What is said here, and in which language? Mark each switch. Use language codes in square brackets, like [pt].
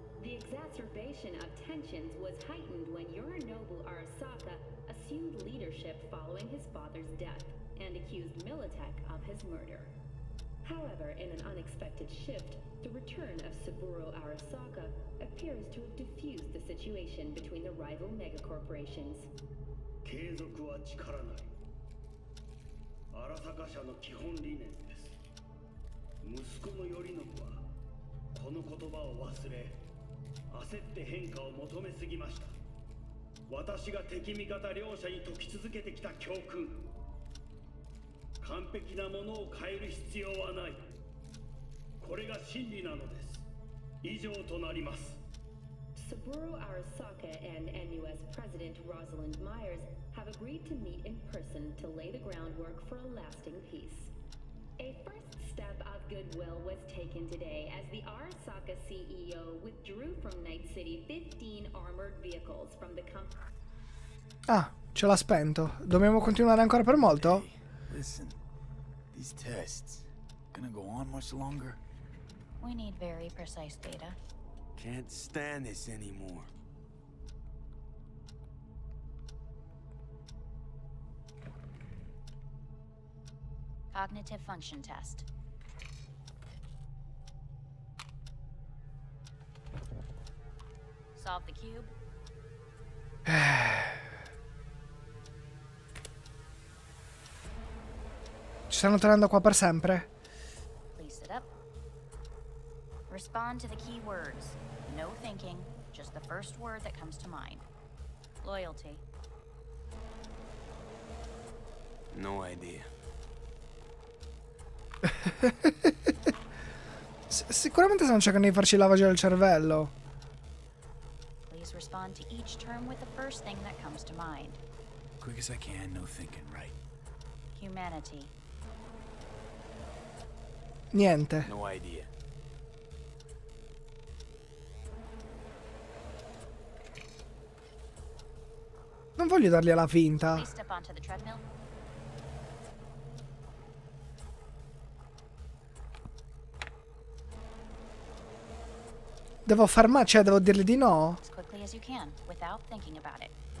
[en] The exacerbation of tensions was heightened when Yorinobu Arasaka assumed leadership following his father's death and accused Militech of his murder. However, in an unexpected shift, the return of Saburo Arasaka appears to have diffused the situation between the rival megacorporations. [ja] 継続は力なり。荒坂社の基本理念です。息子の頼信はこの言葉を忘れ、焦って変化を求めすぎました。私が敵味方両者に説き続けてきた教訓。完璧なものを変える必要はない。これが真理なのです。以上となります。 [en] Saburo Arasaka and NUS President Rosalind Myers have agreed to meet in person to lay the groundwork for a lasting peace. A first step of goodwill was taken today as the Arasaka CEO withdrew from Night City 15 armored vehicles from the company. [it] Ah, ce l'ha spento. Dobbiamo continuare ancora per molto? [en] Hey, listen, these tests gonna go on much longer? We need very precise data. Can't stand this anymore. Cognitive function test. Solve the cube. [it] Ci stanno tenendo qua per sempre? [en] Please sit up. Respond to the key words. No thinking, just the first word that comes to mind. Loyalty. No idea. [it] Sicuramente stanno cercando di farci lavaggio del cervello. [en] Please respond to each term with the first thing that comes to mind. Quick as I can, no thinking, right? Humanity. [it] Niente. [en] No idea. [it] Non voglio dargli alla finta. [en] Please step onto the treadmill. [it] Devo fermare, cioè devo dirgli di no? [en] As quickly as you can, without thinking about it.